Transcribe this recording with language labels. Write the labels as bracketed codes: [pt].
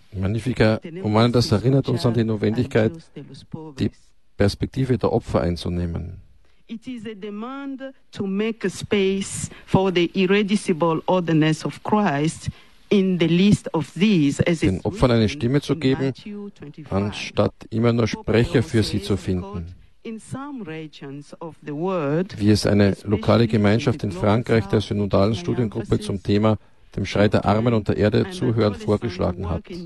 [de] Magnifica Humanitas, das erinnert uns an die Notwendigkeit, die Perspektive der Opfer einzunehmen. [en] It is a demand to make a space for the irreducible otherness of Christ in the list of these, as [de] den Opfern eine Stimme zu geben, anstatt immer nur Sprecher für sie zu finden. Wie es eine lokale Gemeinschaft in Frankreich der synodalen Studiengruppe zum Thema dem Schrei der Armen und der Erde zuhören, vorgeschlagen hat.